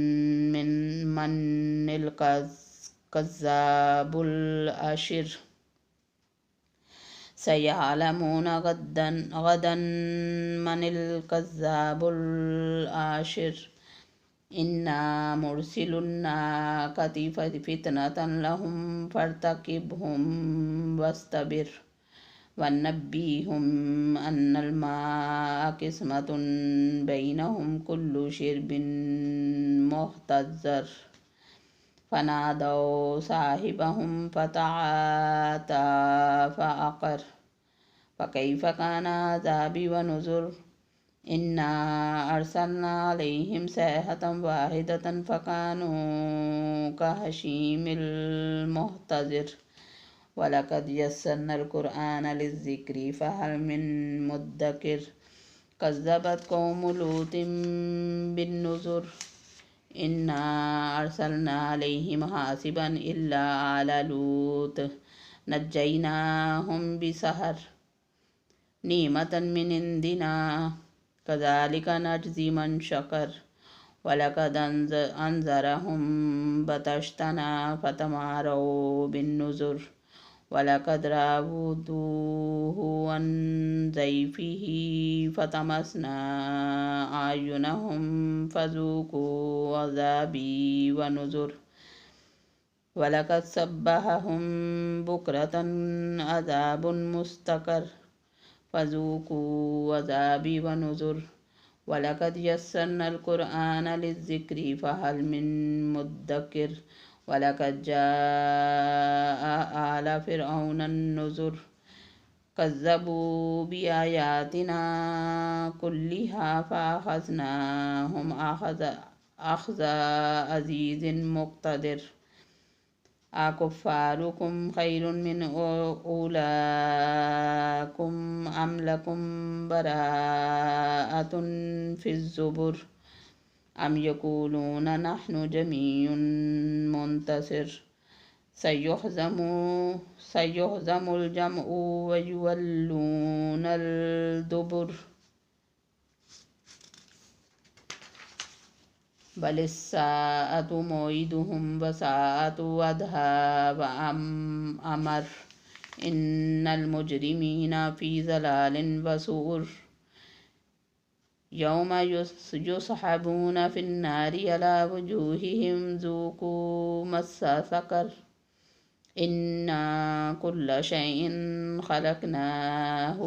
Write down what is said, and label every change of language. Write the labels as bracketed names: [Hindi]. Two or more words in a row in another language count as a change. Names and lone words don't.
[Arabic] من الكذاب الأشر سيعلمون غدا من الكذاب الأشر إنا مرسلو الناقة فتنة لهم فارتقبهم واصطبر ونبئهم أن الماء قسمة بينهم كل شرب محتضر فنادوا صاحبهم فتعاطى فعقر فكيف كان عذابي ونذر إنا أرسلنا عليهم صيحة واحدة فكانوا كهشيم المحتظر ولقد يسرنا القرآن للذكر فهل من مدكر كذبت قوم لوط بالنذر إنا أرسلنا عليهم حاصبا إلا آل لوط نجيناهم بسحر نعمة من عندنا كذلك نجزي من شكر ولقد أنذرهم بطشتنا فتماروا بالنذر ولقد راودوه عن ضيفه فطمسنا أعينهم فذوقوا عذابي ونذر ولقد صبحهم بكرة عذاب مستقر فذوقوا عذابي ونذر ولقد يسرنا القرآن للذكر فهل من مدكر ولقد جاء آل فرعون النذر كذبوا بآياتنا كلها فأخذناهم أخذ عزيز مقتدر أكفاركم خير من أولئكم أم لكم براءة في الزبر أم يقولون نحن جميع منتصر سيهزم الجمع ويولون الدبر بل الساعة موعدهم والساعة أدهى وأمر إن المجرمين في ضلال وسعر يوم يسحبون في النار على وجوههم ذوقوا مس سقر إنا كل شيء خلقناه